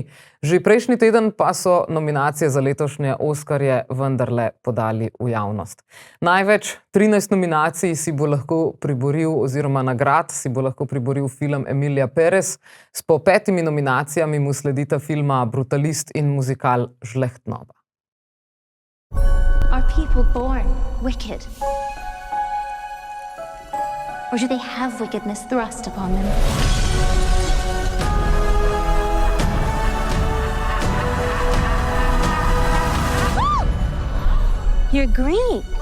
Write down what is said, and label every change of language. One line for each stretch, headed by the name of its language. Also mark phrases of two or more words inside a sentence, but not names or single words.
Slovenian: Že prejšnji teden pa so nominacije za letošnje Oskarje vendarle podali v javnost. Največ 13 nominacij si bo lahko priboril, oziroma nagrad si bo lahko priboril film Emilija Perez. S po 5 nominacijami mu sledita filma Brutalist in muzikal Žlehtnoba.
English: Are people born wicked? Or do they have wickedness thrust upon them? You're green.